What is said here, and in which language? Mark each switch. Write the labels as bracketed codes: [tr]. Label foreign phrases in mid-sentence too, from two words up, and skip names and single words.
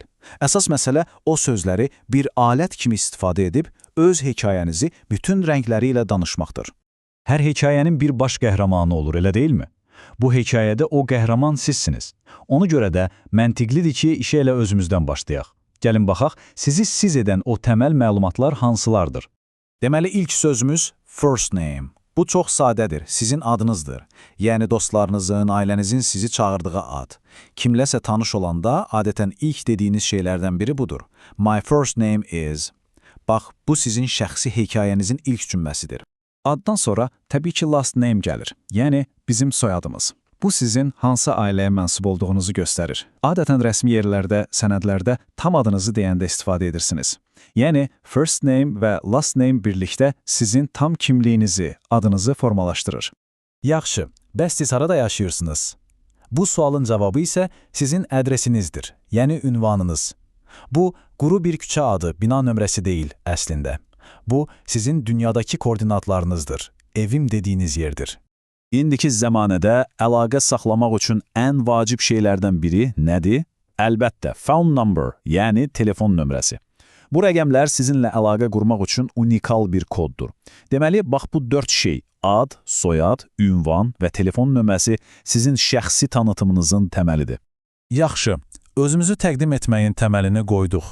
[az] Əsas məsələ o sözləri bir alət kimi istifadə edib öz hekayənizi bütün rəngləri ilə danışmaqdır. Hər hekayənin bir baş qəhrəmanı olur, elə deyilmi? Bu hekayədə o qəhrəman sizsiniz. Ona görə də məntiqlidir ki, işə elə özümüzdən başlayaq. Gəlin baxaq, sizi siz edən o təməl məlumatlar hansılardır? Deməli, ilk sözümüz [en] first name. [az] Bu çox sadədir, sizin adınızdır. Yəni dostlarınızın, ailənizin sizi çağırdığı ad. Kimləsə tanış olanda adətən ilk dediyiniz şeylərdən biri budur. [en] My first name is. [az] Bax, bu sizin şəxsi hekayənizin ilk cümləsidir. Addan sonra təbii ki [en] last name [az] gəlir, yəni bizim soyadımız. Bu sizin hansı ailəyə mənsub olduğunuzu göstərir. Adətən rəsmi yerlərdə, sənədlərdə tam adınızı deyəndə istifadə edirsiniz. Yəni, [en] first name [az] və [en] last name [az] birlikdə sizin tam kimliyinizi, adınızı formalaşdırır. Yaxşı, bəs siz harada yaşayırsınız? Bu sualın cavabı isə sizin ədresinizdir, yəni ünvanınız. Bu, quru bir küçə adı, bina nömrəsi deyil əslində. Bu, sizin dünyadakı koordinatlarınızdır, evim dediyiniz yerdir. İndiki zəmanədə əlaqə saxlamaq üçün ən vacib şeylərdən biri nədir? Əlbəttə, [en] phone number, [az] yəni telefon nömrəsi. Bu rəqəmlər sizinlə əlaqə qurmaq üçün unikal bir koddur. Deməli, bax bu 4 şey, ad, soyad, ünvan və telefon nömrəsi sizin şəxsi tanıtımınızın təməlidir. Yaxşı, özümüzü təqdim etməyin təməlini qoyduq.